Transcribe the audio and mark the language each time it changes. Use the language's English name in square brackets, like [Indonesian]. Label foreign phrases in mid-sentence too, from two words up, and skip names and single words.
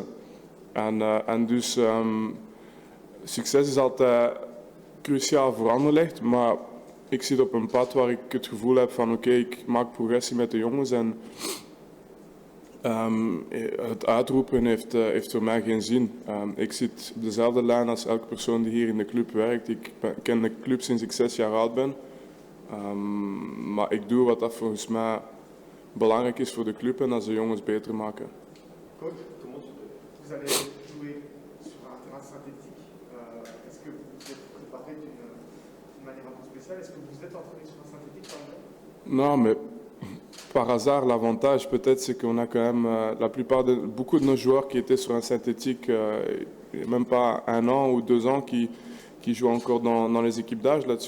[Dutch] En dus succes is altijd cruciaal voor Anderlecht, maar ik zit op een pad waar ik het gevoel heb van oké, ik maak progressie met de jongens en het uitroepen heeft voor mij geen zin. Ik zit op dezelfde lijn als elke persoon die hier in de club werkt. Ik ken de club sinds ik 6 jaar oud ben. Maar ik doe wat dat volgens mij belangrijk is voor de club en dat de jongens beter maken. [French] Coach, vous allez jouer sur un terrain synthétique. Est-ce que vous êtes préparé d'une manière un peu spéciale? Est-ce que vous êtes entraîné sur un synthétique par exemple? Non, mais par hasard, l'avantage peut-être c'est qu'on a quand même beaucoup de nos joueurs qui étaient sur un synthétique il n'y a même pas 1 an ou 2 ans qui jouent encore dans les équipes d'âge là-dessus.